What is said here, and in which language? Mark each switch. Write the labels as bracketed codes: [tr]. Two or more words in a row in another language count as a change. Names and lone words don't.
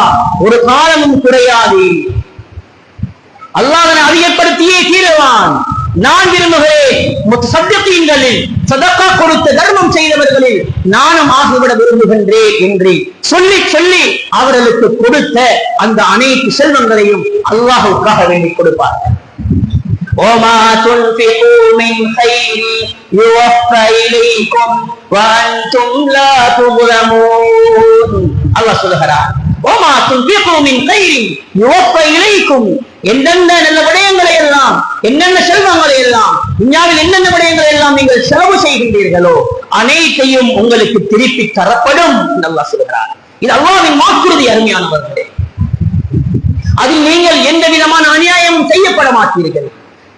[ta] ஒரு காலமும் குறையாது. அல்லாஹ் அதிகப்படுத்தியே தீருவான். நான் விரும்புகிறேன் முத்தசத்தியங்களில், சதகா கொடுத்த தர்மம் செய்தவர்களில் நானும் ஆகிவிட விரும்புகின்றேன் என்று சொல்லி சொல்லி அவர்களுக்கு கொடுத்த அந்த அனைத்து செல்வங்களையும் அல்லாஹ்வுக்காக வேண்டி கொடுப்பார்கள். [ar] وَمَا تُنْفِقُوا مِنْ خَيْرٍ يُوَفَّى إِلَيْكُمْ وَأَنْتُمْ لَا تُظْلَمُونَ. [ta] அல்லாஹ் சொல்கிறார், [ar] وَمَا تُنْفِقُوا مِنْ خَيْرٍ يُوَفَّى إِلَيْكُمْ, [ta] எந்தெந்த நல்ல விடயங்களை எல்லாம், என்னென்ன செல்வங்களை எல்லாம், துன்யாவில் என்னென்ன விடயங்களை எல்லாம் நீங்கள் செலவு செய்கின்றீர்களோ அனைத்தையும் உங்களுக்கு திருப்பி தரப்படும் என்று அல்லாஹ் சொல்கிறார். இது அல்லாஹ்வின் வாக்குறுதி. அருமையானவர்களே, அதில் நீங்கள் எந்த விதமான அநியாயமும் செய்யப்பட மாட்டீர்கள்.